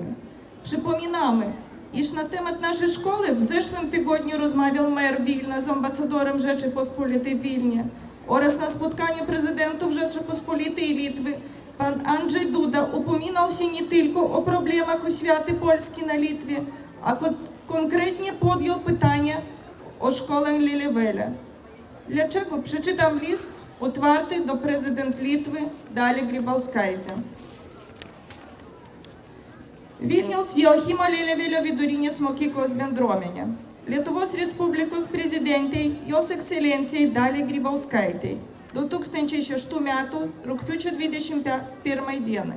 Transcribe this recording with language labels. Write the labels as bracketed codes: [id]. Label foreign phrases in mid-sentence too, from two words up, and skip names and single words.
[pl] Przypominamy, iż na temat naszej szkoły w zeszłym tygodniu rozmawiał mer Wilna z ambasadorem Rzeczypospolitej w Wilnie oraz na spotkaniu prezydentów Rzeczypospolitej i Litwy pan Andrzej Duda upominał się nie tylko o problemach oświaty Polski na Litwie, a konkretnie podjął pytanie o szkołę Lelewele. Dlaczego? Przeczytam list otwarty do prezydent Litwy Dalią Grybauskaitę. [lt] Vilniaus Joachimo Lelevelio vidurinės mokyklos bendruomenė. Lietuvos Respublikos prezidentei, jos ekscelencijai Daliai Grybauskaitei 2006 metų rugpjūčio 21 dienai.